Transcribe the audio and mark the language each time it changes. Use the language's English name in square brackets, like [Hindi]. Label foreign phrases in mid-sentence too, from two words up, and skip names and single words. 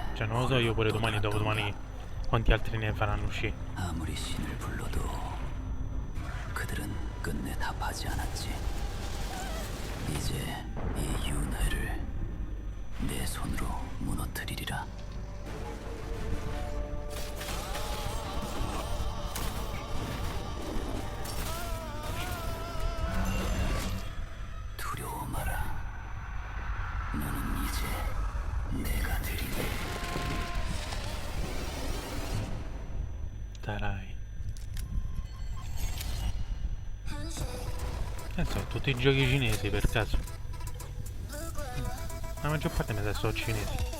[Italian] Cioè non lo so io pure domani, dopodomani quanti altri ne faranno uscire. [Korean] 아무리 신을 불러도 그들은 끝내 답하지 않았지. 이제 이 윤회를 내 손으로 무너뜨리리라. 두려워 마라. 너는 이제 내가 되리니. Tarai. [Italian] So, tutti i giochi cinesi per caso. La maggior parte mi sa sono cinesi.